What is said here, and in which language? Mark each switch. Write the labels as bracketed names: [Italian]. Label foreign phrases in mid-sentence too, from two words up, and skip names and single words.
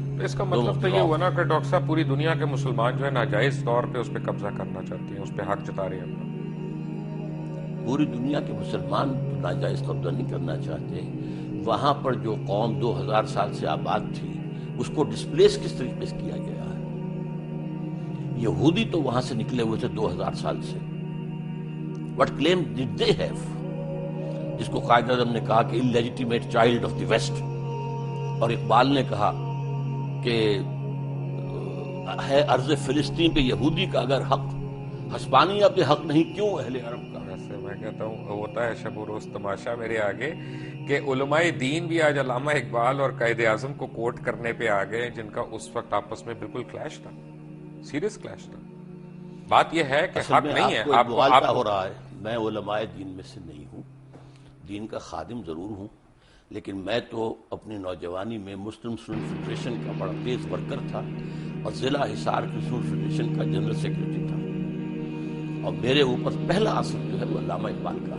[Urdu] اس کا مطلب تو یہ ہوا نا کہ ڈاکٹر صاحب پوری دنیا کے مسلمان جو ہے ناجائز طور پہ اس پہ قبضہ کرنا چاہتے ہیں، اس پہ حق جتا رہے ہیں. پوری دنیا کے مسلمان ناجائز قبضہ نہیں کرنا چاہتے. وہاں پر جو قوم 2000 سال سے آباد تھی اس کو ڈسپلیس کس طریقے سے کیا گیا ہے. یہودی تو وہاں سے نکلے ہوئے تھے 2000 سال سے. [English] What claim did they have؟ [Urdu] جس کو قائد اعظم نے کہا کہ [English] illegitimate child of the West، [Urdu] اور اقبال نے کہا کہ ہے ارض فلسطین پہ یہودی کا اگر حق، ہسپانیہ پہ حق نہیں کیوں اہل عرب کا. ایسے میں کہتا ہوں ہوتا ہے شب و روز تماشا میرے آگے کہ علماء دین بھی آج علامہ اقبال اور قائد اعظم کو کوٹ کرنے پہ آ گئے جن کا اس وقت آپس میں بالکل کلیش تھا، [English] serious clash [Urdu] تھا. بات یہ ہے کہ حق نہیں ہے. آپ ہو رہا ہے، میں علماء دین میں سے نہیں ہوں، دین کا خادم ضرور ہوں، لیکن میں تو اپنی نوجوانی میں مسلم اسٹوڈنٹ فیڈریشن کا بڑا تیز ورکر تھا اور ضلع حصار کی اسٹوڈنٹ فیڈریشن کا [English] general secretary [Urdu] تھا، اور میرے اوپر پہلا اثر جو ہے وہ علامہ اقبال کا ہے۔